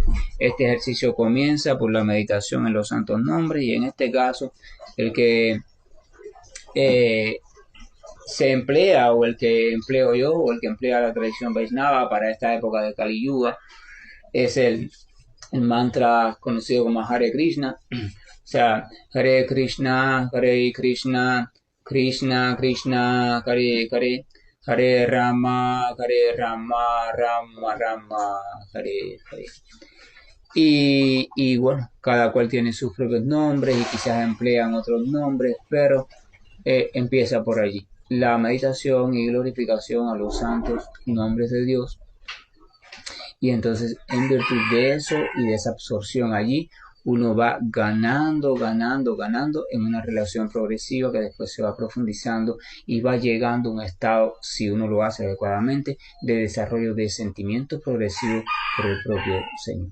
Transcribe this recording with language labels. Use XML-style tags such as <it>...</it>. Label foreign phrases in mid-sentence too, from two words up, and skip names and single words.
<es>Este ejercicio comienza por la meditación en los santos nombres, y en este caso, el que se emplea, o el que empleo yo, o el que emplea la tradición Vaishnava para esta época de Kali Yuga, es el mantra conocido como Hare Krishna. O sea,</es> <sa>Hare Krishna, Krishna Krishna, Hare Hare, Hare Rama, Rama Rama, Hare Hare.</sa> <es>Y bueno, cada cual tiene sus propios nombres y quizás emplean otros nombres, pero empieza por allí. La meditación y glorificación a los santos nombres de Dios. Y entonces, en virtud de eso y de esa absorción allí, uno va ganando en una relación progresiva que después se va profundizando y va llegando a un estado, si uno lo hace adecuadamente, de desarrollo de sentimientos progresivos por el propio Señor.</es>